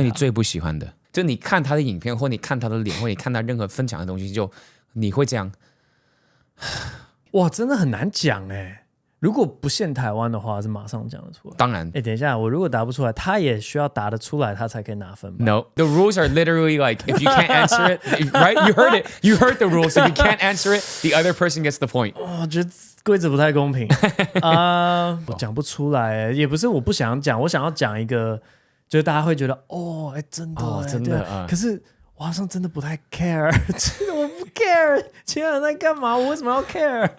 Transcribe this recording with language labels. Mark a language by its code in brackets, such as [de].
[zh] 那你最不喜欢的，就你看他的影片，或你看他的脸，或你看他任何分享的东西，就你会这样？哇，真的很难讲哎。如果不限台湾的话，是马上讲得出来。当然，等一下，我如果答不出来，他也需要答得出来，他才可以拿分吧 [en] ？No, the rules are literally like if you can't answer it, right? You heard it. You heard the rules. If you can't answer it, the other person gets the point. [zh] 我觉得规则不太公平我讲不出来，也不是我不想讲，我想要讲一个，就是大家会觉得真的真的可是我好像真的不太 care， 我不 care， 其他人在干嘛？我为什么要 care？